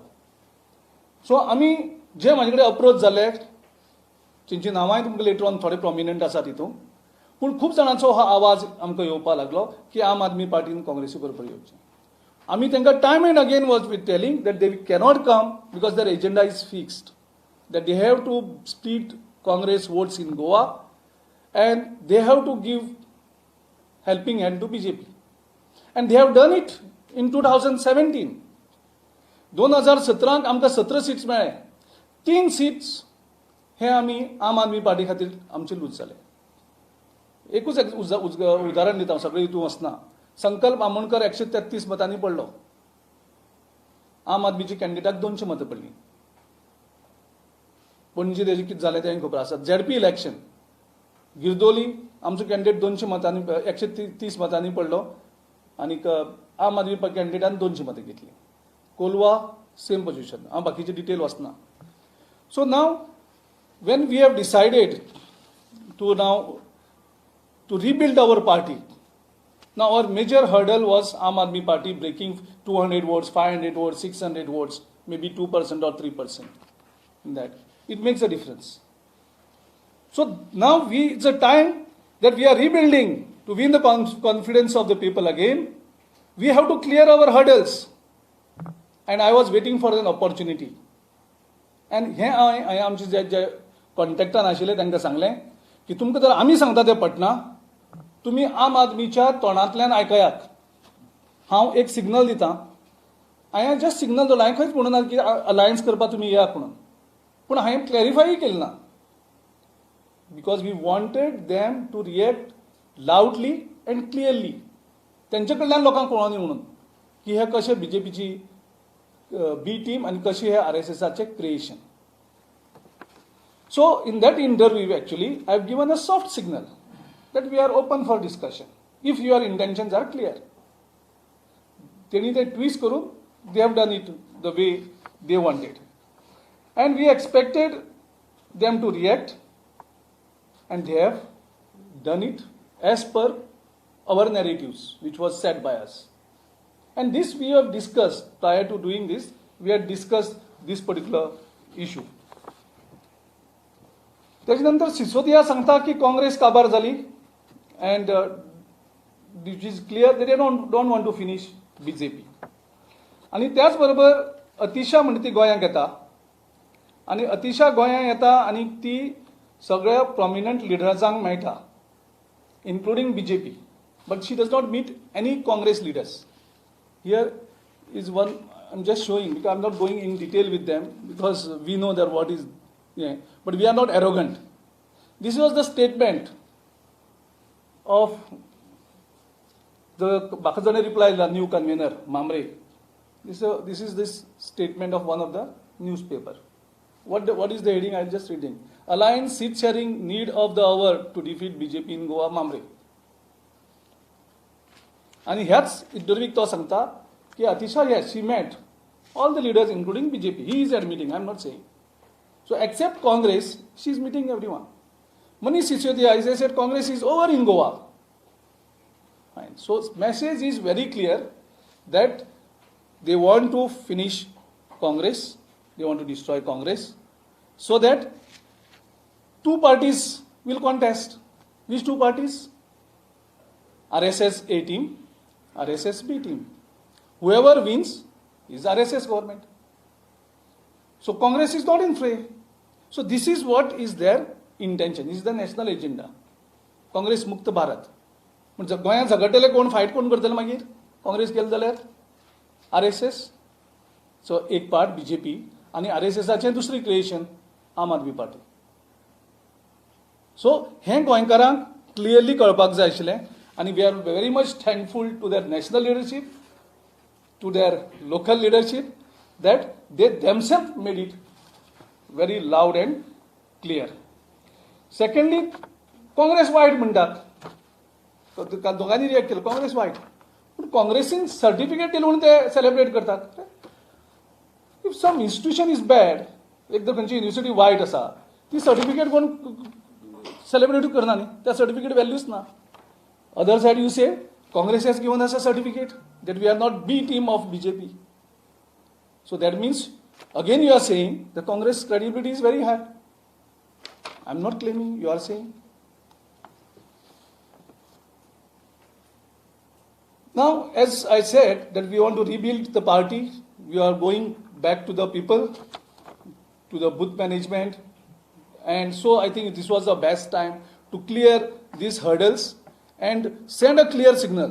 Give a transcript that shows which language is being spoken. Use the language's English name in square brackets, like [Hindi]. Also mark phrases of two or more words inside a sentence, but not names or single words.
[Konkani] सो आमी जे म्हाजे कडेन अप्रोच जाले तेंची नांवांय तुमकां [English] later on [Konkani] थोडे प्रॉमिनंट आसा तितून. पूण खूब जाणांचो हो आवाज आमकां येवपाक लागलो की आम आदमी पार्टीन काँग्रेसी बरोबर येवचें. आमी तांकां [English] time and again was with telling that they cannot come because their agenda is fixed that they have to split Congress votes in Goa and they have to give helping hand to BJP. And they have done it in 2017. [Konkani] 2017 आमकां 17 सीट्स मेळ्ळे. 3 सीट्स हे आमी आम आदमी पार्टी खातीर आमचे लूज जाले. एकूच एक उदाहरण दिता, सगळें हितून वचना. संकल्प आमोणकर 133 मतांनी पडलो. आम आदमीची कॅन्डिडेटाक 200 मतां पडली. पणजी तेजे कितें जालें तें खबर आसा. ZP इलेक्शन गिरदोली आमचो कॅन्डिडेट 200 मतांनी 130 मतांनी पडलो आनीक आम आदमी कॅन्डिडेटान 200 मतां घेतली. कोलवा सेम पोजिशन. हांव बाकीचे डिटेल वचना. [English] So now when we have decided to rebuild our party, now our major hurdle was Aam Aadmi Party breaking 200 votes, 500 votes, 600 votes, maybe 2% or 3% in that. It makes a difference. So now it's a time that we are rebuilding to win the confidence of the people again. We have to clear our hurdles. and I was waiting for an opportunity. [Konkani] And हे हांवें आमचे जे कॉन्टॅक्टान आशिल्ले तांकां सांगलें की तुमकां जर आमी सांगता तें पटना तुमी आम आदमीच्या तोंडांतल्यान आयकयात. हांव एक सिग्नल दितां. हांवें जस्ट सिग्नल दिलो. हांवें खंयच म्हणूना की अलायन्स करपाक तुमी येयात म्हणून. पूण हांवें क्लॅरिफाय केलें ना. [English] because we wanted them to react loudly and clearly. [Konkani] तेंचे कडल्यान लोकांक कळोनी म्हणून की हे कशें BJPची बी टीम आणि कशी हे RSSचे क्रिएशन. [English] So in that interview actually I have given a soft signal that we are open for discussion if your intentions are clear. [Marathi] त्यांनी ते ट्विस्ट करून [English] they have done it the way they wanted and we expected them to react and they have done it as per our narratives which was set by us. And this we have discussed prior to doing this. We had discussed this particular issue. [Konkani] त्याच्यानंतर सिसोदिया सांगता की काँग्रेस काबार झाली [English] and which is clear that they don't want to finish BJP. [Konkani] आणि त्याचबरोबर अतिशा म्हणटा ती गोंयांत येता आणि अतिशा गोंयांत येता आणि ती सगळ्या प्रॉमिनंट लिडर्सांक मेळटा इन्क्लुडिंग BJP. [English] But she does not meet any Congress leaders. Here is one I'm just showing because I'm not going in detail with them because we know that what is, but we are not arrogant. This was the statement of the Bakazane reply, the new convener, Mamre. This is this statement of one of the newspaper. What is the heading? I'm just reading. Alliance seat sharing need of the hour to defeat BJP in Goa, Mamre. [Konkani] आणि ह्याच इंटरव्यूक तो सांगता की अतिशा [English] yes she met all the leaders including BJP. He is admitting, I'm not saying. So except Congress, she is meeting everyone. Manish Sisodia, as I said, Congress is over in Goa. Fine. So message is very clear that they want to finish Congress, they want to destroy Congress, so that two parties will contest. Which two parties? RSS A team, RSS B team. Whoever wins is RSS government. So Congress is not in fray. So this is what is their intention. This is the national agenda. [Hindi] Congress मुक्त भारत. [Konkani] म्हणजे गोंयांत झगडटले कोण फायट कोण करतले मागीर काँग्रेस गेले जाल्यार RSS. सो एक पार्ट BJP आणि RSSचे दुसरी क्रिएशन आम आदमी पार्टी. सो हें गोंयकारांक क्लियरली कळपाक जाय आशिल्लें [English] आणि We are very much thankful to their national leadership, to their local leadership, that they themselves made it very loud and clear. [Konkani] Secondly, Congress वायट म्हणटात. दोघांनी रिएक्ट केलं काँग्रेस वायट. पण काँग्रेसीन सर्टिफिकेट दिलं म्हणून ते सेलिब्रेट करतात. [English] If some institution is bad, [Konkani] एकदम खंयची युनिव्हर्सिटी वायट आसा, ती सर्टिफिकेट कोण सेलिब्रेट करना न्ही, त्या सर्टिफिकेट व्हॅल्यूच ना. [English] Other side you say Congress has given us a certificate that we are not B team of BJP. So that means again you are saying the Congress credibility is very high. I'm not claiming, you are saying. Now as I said that we want to rebuild the party, we are going back to the people, to the booth management, and so I think this was the best time to clear these hurdles and send a clear signal.